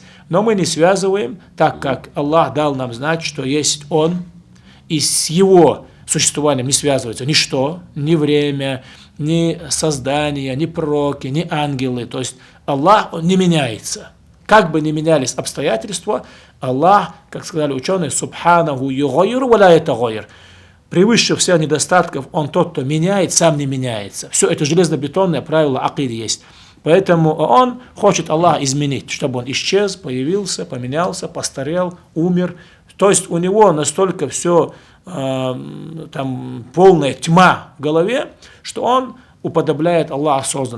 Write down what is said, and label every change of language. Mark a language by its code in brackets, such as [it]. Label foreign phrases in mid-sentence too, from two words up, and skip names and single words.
[ru] Но мы не связываем, так как Аллах дал нам знать, что есть Он, и с Его существованием не связывается ничто, ни время, ни создание, ни пророки, ни ангелы. То есть Аллах, Он не меняется. Как бы ни менялись обстоятельства, Аллах, как сказали ученые, [ar] سبحانه يغير ولا يتغير. [ru] Превыше всех недостатков, он тот, кто меняет, сам не меняется. Все это железобетонное правило акиды есть. Поэтому он хочет Аллах изменить, чтобы он исчез, появился, поменялся, постарел, умер. То есть у него настолько все, там полная тьма в голове, что он уподобляет Аллаху созданному.